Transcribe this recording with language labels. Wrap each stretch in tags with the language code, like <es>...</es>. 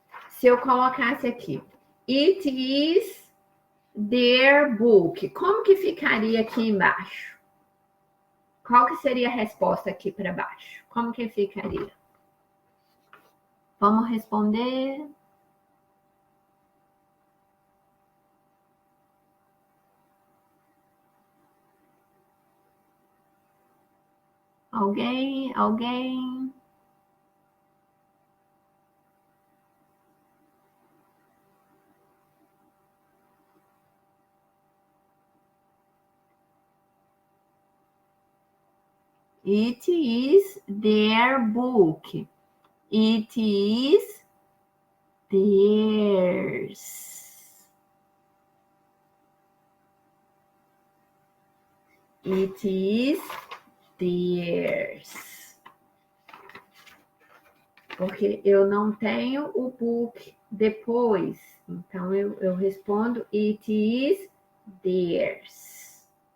<pt>Se eu colocasse aqui,</pt> <en>it is their book.</en> <pt>Como que ficaria aqui embaixo? Qual que seria a resposta aqui para baixo? Como que ficaria? Vamos responder. Alguém? Alguém?</pt> <en>It is their book. It is theirs. It is theirs.</en> <pt>Porque eu não tenho o book depois. Então, eu respondo</pt> <en>it is theirs.</en>